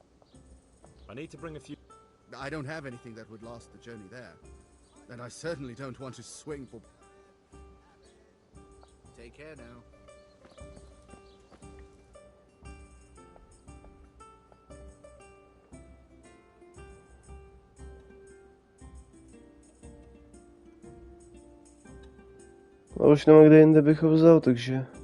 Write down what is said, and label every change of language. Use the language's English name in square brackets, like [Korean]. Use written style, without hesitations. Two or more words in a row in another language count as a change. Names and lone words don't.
[English] I need to bring a few. I don't have anything that would last the journey there. And I certainly don't want to swing for... Take care now. [Czech] A už nemá kde jinde bych ho vzal, takže...